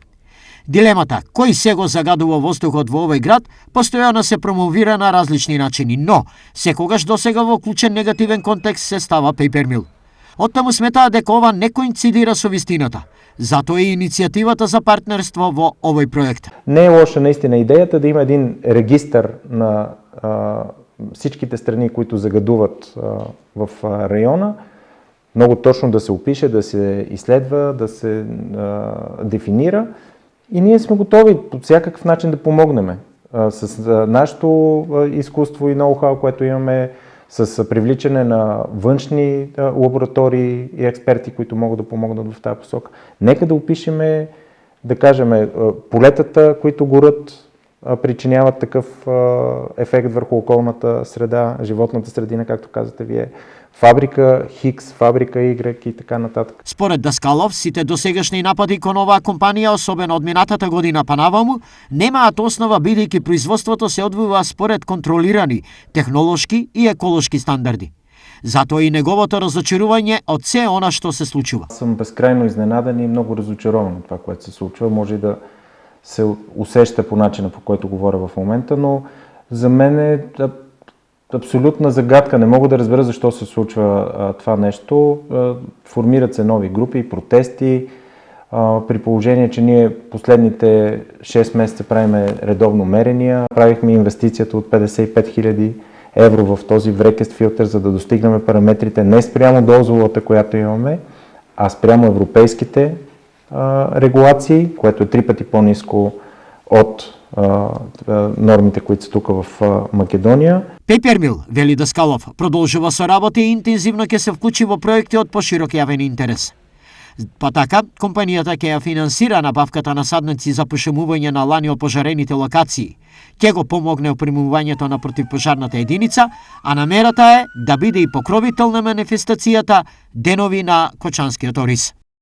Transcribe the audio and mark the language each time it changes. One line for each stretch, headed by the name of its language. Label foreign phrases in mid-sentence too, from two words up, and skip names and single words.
Macedonian: Дилемата кој се го загадува воздухот во овој град постојано се промовира на различни начини, но секогаш досега во вклучен негативен контекст се става Пејпермил. Оттаму сметаа дека ова не коинцидира со вистината. Затоа и иницијативата за партнерство во овој проект.
Bulgarian: Не е лоша наистина идејата да има един регистър на всичките страни, които загадуват в района, много точно да се опише, да се изследва, да се дефинира. И ние сме готови по всякакъв начин да помогнем с нашето изкуство и ноу-хау, което имаме, с привличане на външни лаборатории и експерти, които могат да помогнат в тази посока. Нека да опишеме, да кажем, полетата, които горят, причиняват такъв ефект върху околната среда,
Macedonian: животната средина,
Bulgarian: както казате вие, фабрика Хикс, фабрика Y и така нататък.
Macedonian: Според Даскалов, сите досегашни напади кон оваа компанија, особено од минатата година па наваму, немаат основа бидејќи производството се одвива според контролирани технолошки и еколошки стандарди. Затоа и неговото разочарување од се она што се случува.
Bulgarian: Съм безкрайно изненаден и много разочарован от това, което се случва. Може и да се усеща по начина, по който говоря в момента, но за мен е абсолютна загадка. Не мога да разбера защо се случва това нещо. Формират се нови групи, протести, при положение, че ние последните 6 месеца правиме редовно мерения. Правихме инвестицията от 55 000 евро в този врекест филтър, за да достигнем параметрите не спрямо дозовата, която имаме, а спрямо европейските регулации, което е 3 пъти по-ниско от нормите, които са тук в Македония.
Macedonian: Пејпермил, вели Даскалов, продолжува со работа и интензивно ќе се вклучи во проекти од поширок јавен интерес. Па така, компанијата ќе ја финансира набавката на садници за пошумување на лани опожарените локации, ќе го помогне опремувањето на противпожарната единица, а намерата е да биде и покровител на манифестацијата Денови на Кочанскиот ориз.